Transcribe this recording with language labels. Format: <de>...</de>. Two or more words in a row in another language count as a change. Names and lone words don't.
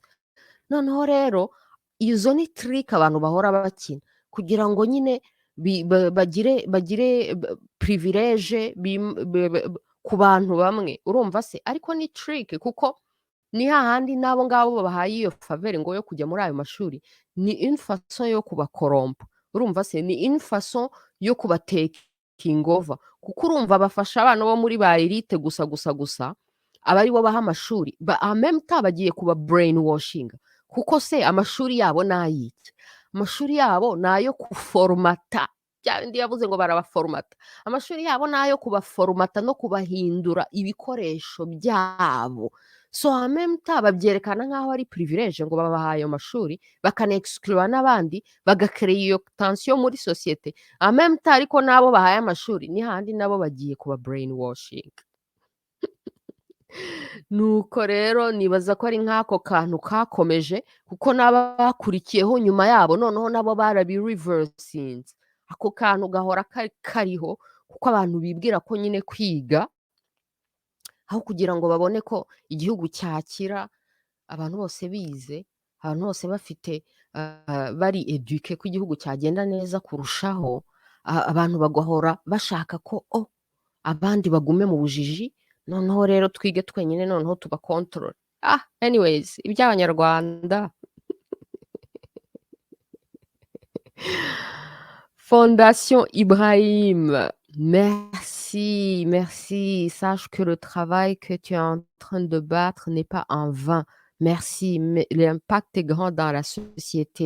<rw>Noneho rero izo ni trick abantu bahora bakina kugira ngo nyine bagire privilege ku bantu bamwe, urumva se? Ariko ni trick kuko ni hahandi n'abo ngabo babahaye iyo faveur ngo yo kujya muri ayo mashuri, ni</rw> <fr>une façon</fr> <rw>yo kubakorompa, urumva se? Ni</rw> <fr>une façon</fr> <rw>yo kubateking over, kuko urumva bafasha abana bo muri ba elite gusa aba ari bo baha amashuri,</rw> <fr>en même temps</fr> <rw>bagiye kuba brainwashing, kuko se amashuri yabo ni ayiki? Amashuri yabo ni ayo kuforomata, bya bindi yavuze ngo barabaforomata. Amashuri yabo ni ayo kubaforomata no kubahindura ibikoresho byabo, so</rw> <fr>en même temps</fr> <rw>babyerekana nk'aho ari privilege ngo babahaye ayo mashuri, bakanexclure n'abandi, bagakreye iyo tension muri societe,</rw> <fr>en même temps</fr> <rw>ariko n'abo bahaye amashuri ni handi nabo bagiye kuba brainwashing. Nuko rero nibaza ko ari nk'ako kantu kakomeje, kuko n'abakurikiyeho nyuma yabo noneho nabo barabireversinze, ako kantu gahora kariho, kuko abantu bibwira ko nyine kwiga aho kugira ngo babone ko igihugu cyakira abantu bose bize, abantu bose bafite bari eduke, ko igihugu cyagenda neza kurushaho, abantu bagahora bashaka ko abandi bagume mu bujiji, noneho rero twige twenyine, noneho tubakontorore. Anyways, iby'abanyarwanda.</rw> <fr>Fondation Ibrahim, merci. Sache que le travail que tu es en train de battre n'est pas en vain. Merci, mais l'impact est grand dans la société.</fr>